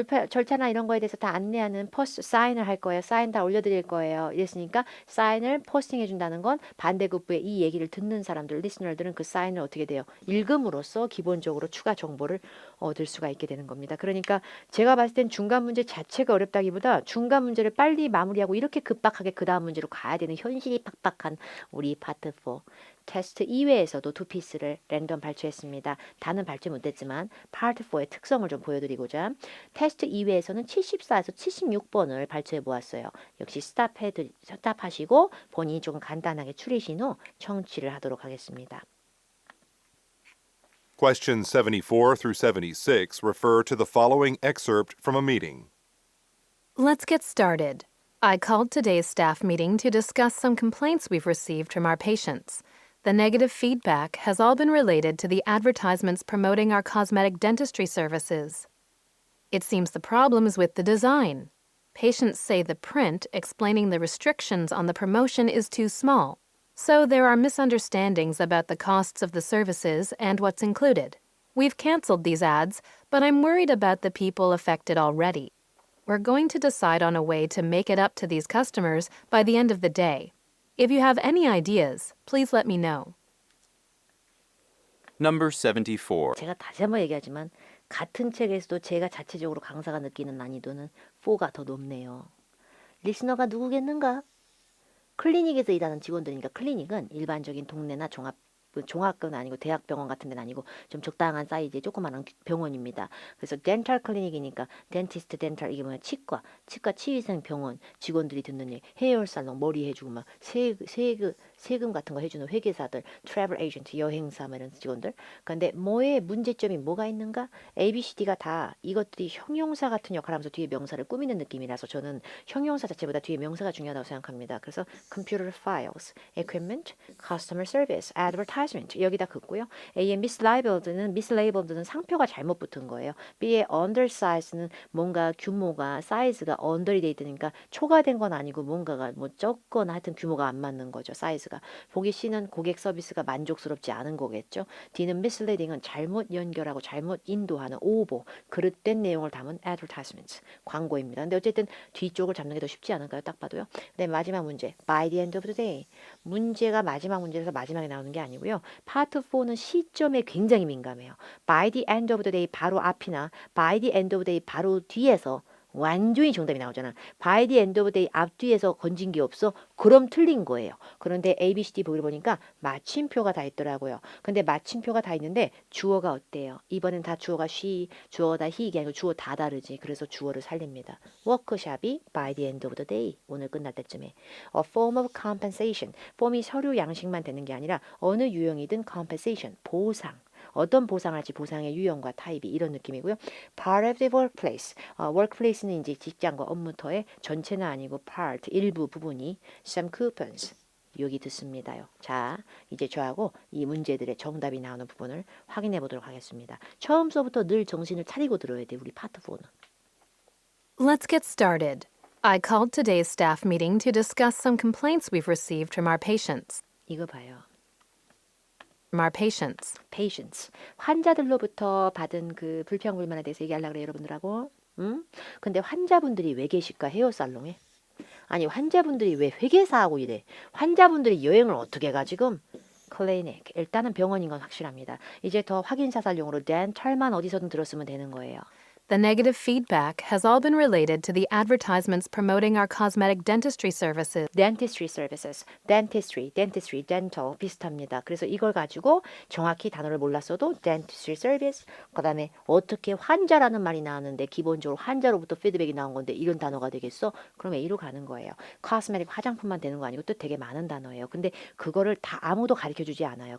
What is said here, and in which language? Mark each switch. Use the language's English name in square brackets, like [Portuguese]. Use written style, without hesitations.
[Korean] 절차나 이런 거에 대해서 다 안내하는 포스트 사인을 할 거예요. 사인 다 올려드릴 거예요. 이랬으니까 사인을 포스팅해 준다는 건 반대급부에 이 얘기를 듣는 사람들, 리스너들은 그 사인을 어떻게 돼요? 읽음으로써 기본적으로 추가 정보를 얻을 수가 있게 되는 겁니다. 그러니까 제가 봤을 땐 중간 문제 자체가 어렵다기보다 중간 문제를 빨리 마무리하고 이렇게 급박하게 그 다음 문제로 가야 되는 현실이 팍팍한 우리 파트 4. 테스트 이외에서도 두 피스를 랜덤 발췌했습니다. 다는 발췌 못했지만 파트 4의 특성을 좀 보여드리고자 테스트 이외에서는 74에서 76번을 발췌해 보았어요. 역시 스탑하시고 본인이 조금 간단하게 추리신 후 청취를 하도록 하겠습니다. [English] Questions 74 through 76 refer to the following excerpt from a meeting. Let's get started. I called today's staff meeting to discuss some complaints we've received from our patients. The negative feedback has all been related to the advertisements promoting our cosmetic dentistry services. It seems the problem is with the design. Patients say the print explaining the restrictions on the promotion is too small. So there are misunderstandings about the costs of the services and what's included. We've canceled these ads, but I'm worried about the people affected already. We're going to decide on a way to make it up to these customers by the end of the day. If you have any ideas, please let me know. Number 74. [Korean] 제가 다시 한번 얘기하지만 같은 책에서도 제가 자체적으로 강사가 느끼는 난이도는 4가 더 높네요. 리스너가 누구겠는가? 클리닉에서 일하는 직원들이니까 클리닉은 일반적인 동네나 종합병은 아니고 대학병원 같은 데는 아니고 좀 적당한 사이즈의 조그마한 병원입니다. 그래서 덴탈 클리닉이니까 덴티스트 덴탈 이게 뭐야 치과 치위생 병원 직원들이 듣는 얘기 헤어 살롱 머리 해주고 막 세금 같은 거 해주는 회계사들 트래블 에이전트 여행사 뭐 이런 직원들. 그런데 뭐의 문제점이 뭐가 있는가? ABCD가 다 이것들이 형용사 같은 역할을 하면서 뒤에 명사를 꾸미는 느낌이라서 저는 형용사 자체보다 뒤에 명사가 중요하다고 생각합니다. 그래서 computer files, equipment, customer service, advertisement 여기다 긋고요. A의 mislabelled는 상표가 잘못 붙은 거예요. B의 undersize는 뭔가 규모가 사이즈가 under이 돼 있으니까 초과된 건 아니고 뭔가가 뭐 적거나 하여튼 규모가 안 맞는 거죠. 사이즈가. 서비스가. 보기 C는 고객 서비스가 만족스럽지 않은 거겠죠. D는 misleading은 잘못 연결하고 잘못 인도하는 오보, 그릇된 내용을 담은 advertisement, 광고입니다. 근데 어쨌든 뒤쪽을 잡는 게 더 쉽지 않을까요? 딱 봐도요. 네, 마지막 문제. [English] By the end of the day. [Korean] 문제가 마지막 문제에서 마지막에 나오는 게 아니고요. 파트 4는 시점에 굉장히 민감해요. [English] By the end of the day [Korean] 바로 앞이나 by the end of the day 바로 뒤에서 완전히 정답이 나오잖아. [English] By the end of the day [Korean] 앞뒤에서 건진 게 없어? 그럼 틀린 거예요. 그런데 A, B, C, D 보기를 보니까 마침표가 다 있더라고요. 근데 마침표가 다 있는데 주어가 어때요? 이번엔 다 주어가 she, 주어가 다 he 이게 아니고 주어 다 다르지. 그래서 주어를 살립니다. [English] 워크샵이 by the end of the day [Korean] 오늘 끝날 때쯤에 [English] A form of compensation. [Korean] 폼이 서류 양식만 되는 게 아니라 어느 유형이든 compensation, 보상. 어떤 보상할지 보상의 유형과 타입이 이런 느낌이고요. [English] Part of the workplace. [Korean] workplace는 이제 직장과 업무터의 전체는 아니고 part, 일부 부분이 [English] some coupons. [Korean] 여기 듣습니다요. 자, 이제 저하고 이 문제들의 정답이 나오는 부분을 확인해 보도록 하겠습니다. 처음서부터 늘 정신을 차리고 들어야 돼. 우리 파트 4는. [English] Let's get started. I called today's staff meeting to discuss some complaints we've received from our patients. [Korean] 이거 봐요. [English] Patients. [Korean] 환자들로부터 받은 그 불평불만에 대해서 얘기하려고 그래요, 여러분들하고. 응? 근데 환자분들이 왜 계실까, 헤어살롱에? 아니, 환자분들이 왜 회계사하고 이래? 환자분들이 여행을 어떻게 가, 지금? 클리닉. 일단은 병원인 건 확실합니다. 이제 더 확인 사살용으로 덴탈만 어디서든 들었으면 되는 거예요. [English] The negative feedback has all been related to the advertisements promoting our cosmetic dentistry services. [Korean] dentistry services, dentistry, dental 비슷합니다. 그래서 이걸 가지고 정확히 단어를 몰랐어도 dentistry service, 그 다음에 어떻게 환자라는 말이 나왔는데 기본적으로 환자로부터 피드백이 나온 건데 이런 단어가 되겠어? 그럼 A로 가는 거예요. cosmetic 화장품만 되는 거 아니고 또 되게 많은 단어예요. 근데 그거를 다 아무도 가르쳐주지 않아요.